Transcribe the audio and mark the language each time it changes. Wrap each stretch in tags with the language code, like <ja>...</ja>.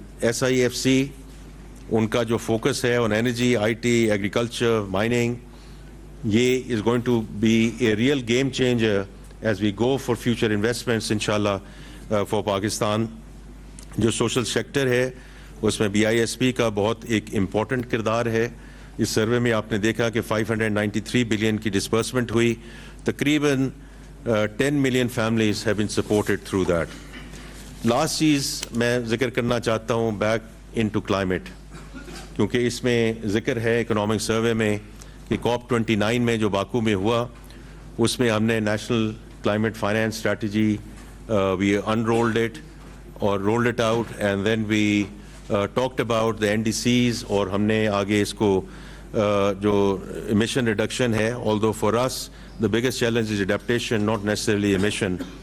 <en>SIFC</en> <ur>ان کا جو focus ہے</ur> <en>on energy, IT, agriculture, mining, یہ is going to be a real game changer as we go for future investments inshallah for Pakistan.</en> <ur>جو social sector ہے اس میں BISP کا بہت ایک امپورٹنٹ کردار ہے. اس سروے میں آپ نے دیکھا کہ 593 بلین کی ڈسبرسمنٹ ہوئی.</ur> <en>تقریباً 10 million families have been supported through that.</en> <ur>Last چیز میں ذکر کرنا چاہتا ہوں بیک انٹو کلائمیٹ, کیونکہ اس میں ذکر ہے اکنامک سروے میں کہ COP29 میں جو باکو میں ہوا اس میں ہم نے national</ur> <en>climate finance strategy, we unrolled it or rolled it out, and then we talked about the NDCs,</en> <ur>اور ہم نے آگے اس کو جو emission reduction ہے,</ur> <en>although for us the biggest challenge is adaptation, not necessarily emission.</en>